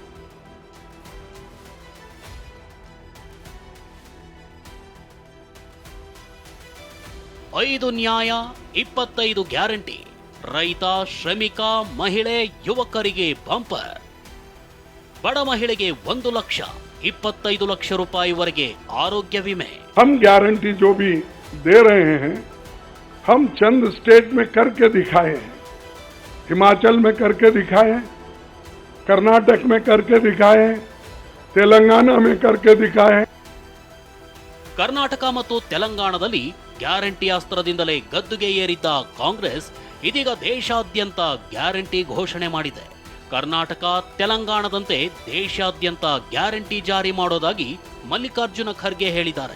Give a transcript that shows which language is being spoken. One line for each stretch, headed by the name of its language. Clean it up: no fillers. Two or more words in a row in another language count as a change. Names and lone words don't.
Kannada: ಐದು ನ್ಯಾಯ 25 ಗ್ಯಾರಂಟಿ. ರೈತ, ಶ್ರಮಿಕ, ಮಹಿಳೆ, ಯುವಕರಿಗೆ ಬಂಪರ್. ಬಡ ಮಹಿಳೆಗೆ 1 ಲಕ್ಷ 25 ಲಕ್ಷ ರೂಪಾಯಿವರೆಗೆ ಆರೋಗ್ಯ ವಿಮೆ.
Hindi: हम गारंटी जो भी दे रहे हैं हम चंद स्टेट में करके दिखाए हैं. हिमाचल में करके दिखाए हैं, कर्नाटक में करके दिखाए हैं, तेलंगाना में करके दिखाए हैं.
Kannada: ಕರ್ನಾಟಕ ಮತ್ತು ತೆಲಂಗಾಣದಲ್ಲಿ ಗ್ಯಾರಂಟಿ ಅಸ್ತ್ರದಿಂದಲೇ ಗದ್ದುಗೆ ಏರಿದ್ದ ಕಾಂಗ್ರೆಸ್ ಇದೀಗ ದೇಶಾದ್ಯಂತ ಗ್ಯಾರಂಟಿ ಘೋಷಣೆ ಮಾಡಿದೆ. ಕರ್ನಾಟಕ, ತೆಲಂಗಾಣದಂತೆ ದೇಶಾದ್ಯಂತ ಗ್ಯಾರಂಟಿ ಜಾರಿ ಮಾಡೋದಾಗಿ ಮಲ್ಲಿಕಾರ್ಜುನ ಖರ್ಗೆ ಹೇಳಿದ್ದಾರೆ.